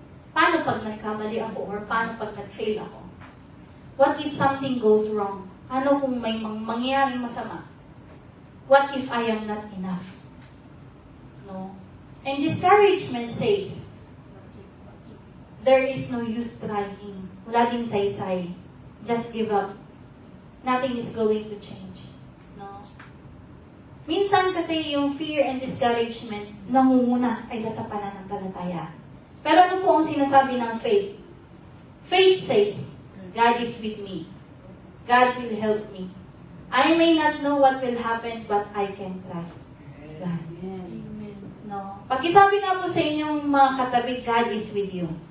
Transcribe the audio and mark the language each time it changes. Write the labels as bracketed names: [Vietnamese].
[Filipino] Paano pag nagkamali ako or paano pag nag-fail ako? [English] What if something goes wrong? [Filipino] Ano kung may mangyayaring masama? [English] What if I am not enough? No? And discouragement says, there is no use trying. [Filipino] Wala ding saysay. [English] Just give up. Nothing is going to change. [Filipino] No? Minsan kasi yung [English] fear and discouragement [Filipino] nangunguna kaysa sa pananampalataya. Pero ano po ang sinasabi ng faith? [English] Faith says, God is with me. God will help me. I may not know what will happen, but I can trust God. No? [Filipino] Pakisabi nga po sa inyong mga katabi, [English] God is with you.